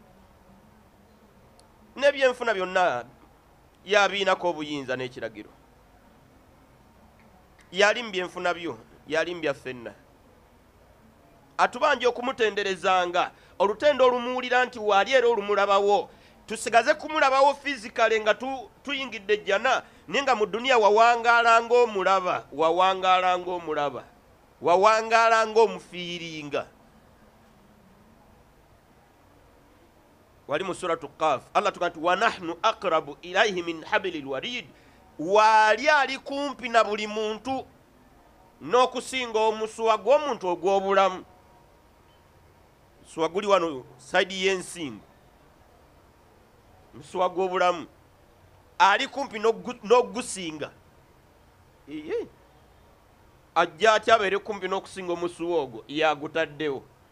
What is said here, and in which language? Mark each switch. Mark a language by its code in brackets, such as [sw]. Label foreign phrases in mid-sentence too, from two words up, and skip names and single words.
[lg] byonna yabiinako obuyinza n'ekiragiro yali mu byenfuna byo yali mu byafenna atubanja okumutenderezanga olutendo olumuwulira nti waali era olumulabawo tusigaze kumulabawo fizikale nga tuyingidde jjana naye nga mu duniya wawangaala ng'omufiiringa wali mu suratu Qaf Allah tugaa nti [ar] wanahnu aqrabu ilaihi min hablil warid [lg] waali ali kumpi na buli muntu n'okusinga omusuwa gw'omuntu ogw'obulamu musuwa guli wano saidi y'ensingo musuwa gw'obulamu ali kumpi n'ogusinga ajja atya abeere kumpi n'okusinga omusuwa ogwo yagutaddewo